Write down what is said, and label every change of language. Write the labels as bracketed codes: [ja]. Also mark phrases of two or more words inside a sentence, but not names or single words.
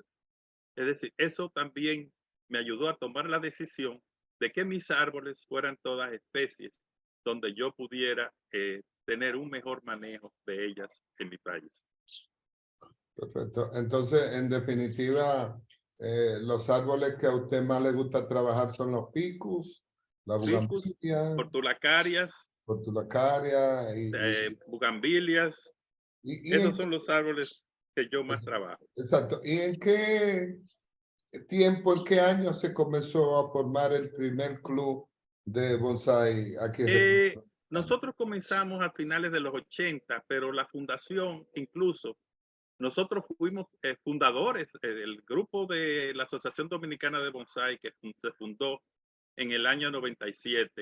[es] Es decir, eso también me ayudó a tomar la decisión de que mis árboles fueran todas especies donde yo pudiera tener un mejor manejo de ellas en mi país. Perfecto. Entonces, en definitiva, los árboles que a usted más le gusta trabajar son los ficus, la Ficus, bugambilia, portulacarias, portulacaria bugambilias, y esos son los árboles que yo más trabajo. exacto. ¿Y en qué tiempo, en qué año se comenzó a formar el primer club de bonsai aquí en República Dominicana? Nosotros comenzamos a finales de los 80, pero la fundación, incluso, nosotros fuimos fundadores del grupo de la Asociación Dominicana de Bonsai, que se fundó en el año 97.